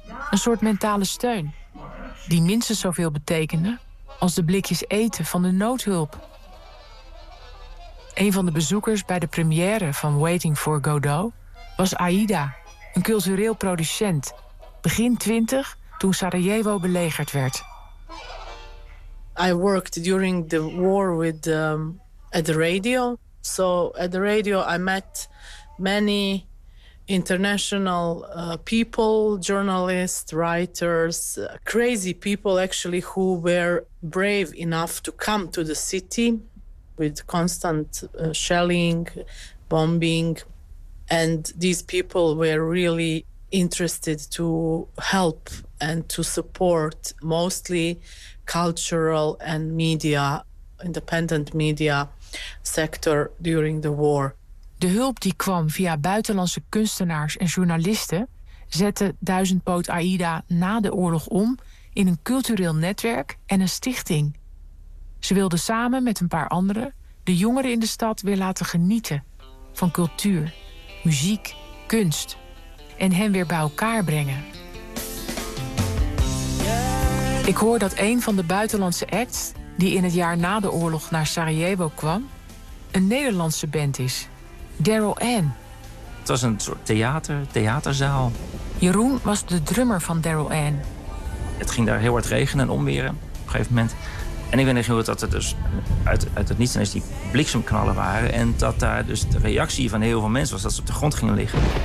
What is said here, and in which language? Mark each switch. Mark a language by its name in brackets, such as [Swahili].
[Dutch] Een soort mentale steun, die minstens zoveel betekende als de blikjes eten van de noodhulp. Een van de bezoekers bij de première van Waiting for Godot was Aida, een cultureel producent. Begin 20, toen Sarajevo belegerd werd. [English] I worked during the war with at the radio. So at the radio I met many international people, journalists, writers, crazy people actually who were brave enough to come to the city with constant shelling, bombing. And these people were really interested to help and to support mostly cultural and media, independent media sector during the war. [Dutch] De hulp die kwam via buitenlandse kunstenaars en journalisten zette Duizendpoot Aida na de oorlog om in een cultureel netwerk en een stichting. Ze wilde samen met een paar anderen de jongeren in de stad weer laten genieten van cultuur, muziek, kunst en hen weer bij elkaar brengen. Ik hoor dat een van de buitenlandse acts die in het jaar na de oorlog naar Sarajevo kwam, een Nederlandse band is. Daryl Ann. Het was een soort theaterzaal. Jeroen was de drummer van Daryl Ann. Het ging daar heel hard regenen en onweren op een gegeven moment. En ik weet niet hoe dat er dus uit het niets ineens die bliksemknallen waren. En dat daar dus de reactie van heel veel mensen was dat ze op de grond gingen liggen.